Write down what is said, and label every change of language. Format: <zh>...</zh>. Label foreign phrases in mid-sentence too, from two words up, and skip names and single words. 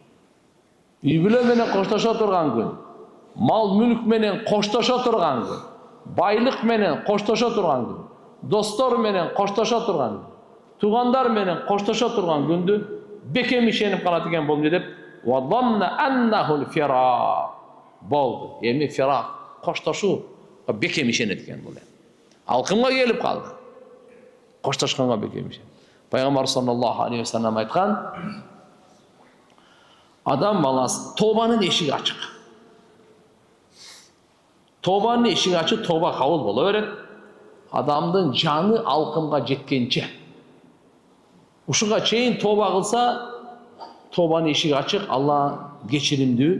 <ky>Үй бүлө менен коштошо турган күн, мал мүлк менен коштошо турган күн, байлык менен коштошо турган күн, достор менен коштошо турган күн, тугандар менен коштошо турган күндү бекем ишенип калат экен бул эмне деп?</ky> <ar>وظن أنه الفراق. Болду.</ar> <ky>Эми фирак, коштошуу бекем ишенет экен бул. Алкымга келип калды. Коштошконго бекем ишенет. Пайгамбар</ky> <ar>صلى الله عليه وسلم</ar> <ky>айткан, адам баласы тобанын эшиги ачык. Тобанын эшиги ачык, тоба кабыл боло берет. Адамдын жаны алкымга жеткенче. Ушуга чейин тоба кылса, тобанын эшиги ачык, Алла кечиримдүү.</ky>